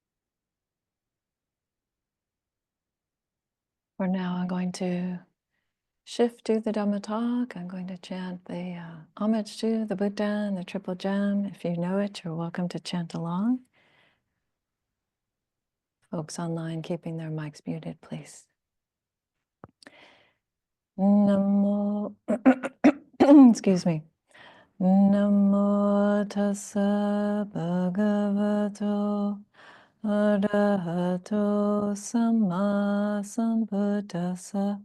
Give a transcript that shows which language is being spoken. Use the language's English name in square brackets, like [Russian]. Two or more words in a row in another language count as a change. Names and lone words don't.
[English] For now, I'm going to shift to the Dhamma talk, I'm going to chant the homage to the Buddha and the Triple Gem. If you know it, you're welcome to chant along. Folks online keeping their mics muted, please. Namo, excuse me. [Pali] Namo tassa bhagavato arahato samma sambuddhassa.